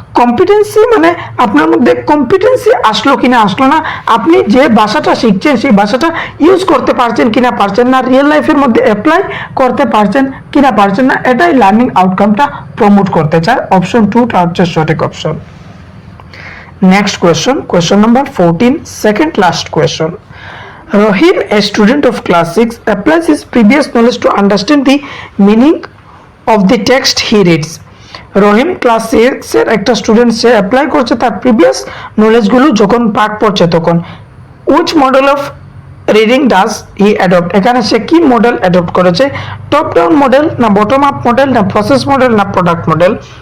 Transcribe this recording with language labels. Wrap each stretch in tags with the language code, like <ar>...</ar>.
<bn>Competency মানে আপনার মধ্যে কম্পিটেন্সি আসলো কিনা আসলো না, আপনি যে ভাষাটা শিখছেন সেই ভাষাটা ইউজ করতে পারছেন কিনা পারছেন না, রিয়েল লাইফের মধ্যে অ্যাপ্লাই করতে পারছেন কিনা পারছেন না, এটাই লার্নিং আউটকামটা প্রমোট করতে চায়। অপশন 2টা হচ্ছে সঠিক option.</bn> <en>Next question, question number 14, second last question, Rahim, a student of class 6, applies his previous knowledge to understand the meaning of the text he reads.</en> <bn>Rahim class 6 এর একটা student, সে apply করছে তার previous নলেজগুলো যখন পাঠ পড়ছে তখন।</bn> <en>Which model of reading does he adopt?</en> <bn>এখানে সে কি মডেল অ্যাডপ্ট করেছে? টপ ডাউন মডেল না বটম আপ মডেল না প্রসেস মডেল না প্রোডাক্ট মডেল?</bn>